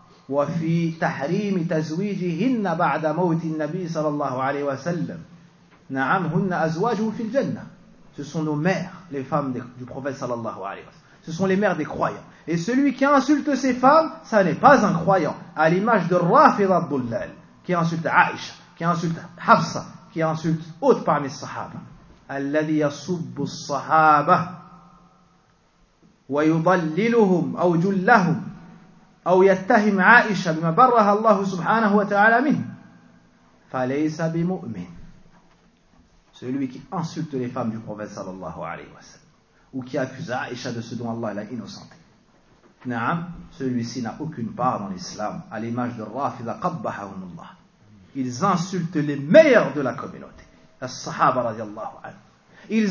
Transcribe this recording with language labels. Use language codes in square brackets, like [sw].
[ar] وفي تحريم تزويجهن بعد موت النبي صلى الله عليه وسلم نعم هن أزواجه في الجنة. [fr] Ce sont nos mères, les femmes du prophète صلى الله عليه وسلم. Ce sont les mères des croyants. Et celui qui insulte ces femmes, ça n'est pas un croyant. À l'image de Rafid al-Dullal, qui insulte Aïcha, qui insulte Hafsa, qui insulte autre parmi les Sahaba. [ar] الذي يصب الصحابة ويضللهم أو جلهم أو يتهم عائشة بما برها الله سبحانه وتعالى منه فليس بمؤمن. [fr] Celui qui insulte les femmes du prophète sallallahu alayhi wa sallam ou qui accuse Aïcha de ce dont Allah l'a innocenté. Naam, celui-ci n'a aucune part dans l'islam à l'image de Rafida qabbahahum Allah. Ils insultent les meilleurs de la communauté, les sahaba radiyallahu anhu.